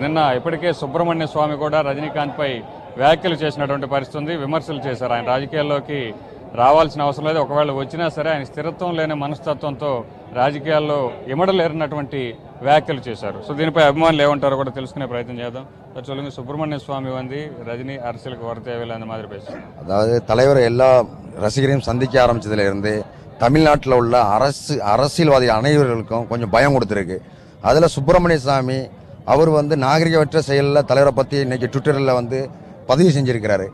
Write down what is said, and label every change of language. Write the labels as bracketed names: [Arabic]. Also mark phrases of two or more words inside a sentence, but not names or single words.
[Telugu] నిన్న ఇప్పటికే సుబ్రహ్మణ్య స్వామి కూడా రజనీకాంత్పై వ్యాఖ్యలు చేసినటువంటి పరిస్థితి ఉంది. విమర్శలు చేశారు. ఆయన రాజకీయాల్లోకి రావాల్సిన అవసరం లేదు, ఒకవేళ వచ్చినా సరే ఆయన స్థిరత్వం లేని మనస్తత్వంతో రాజకీయాల్లో ఇమడలేరినటువంటి వ్యాఖ్యలు చేశారు. సో దీనిపై అభిమానులు ఏమంటారో కూడా తెలుసుకునే ప్రయత్నం చేద్దాం. [Tamil] சொல்லுங்க, சுப்பிரமணிய சுவாமி வந்து ரஜினி அரசியலுக்கு வர தேவையில்லை அந்த மாதிரி பேசுகிறேன். அதாவது தலைவர் எல்லா ரசிகரையும் சந்திக்க ஆரம்பிச்சதுலேருந்து தமிழ்நாட்டில் உள்ள அரசியல்வாதி அனைவர்களுக்கும் கொஞ்சம் பயம் கொடுத்துருக்கு. அதில் சுப்பிரமணிய சாமி அவர் வந்து நாகரிகமற்ற செயலில் தலைவரை பற்றி இன்னைக்கு ட்விட்டரில் வந்து பதிவு செஞ்சுருக்கிறாரு.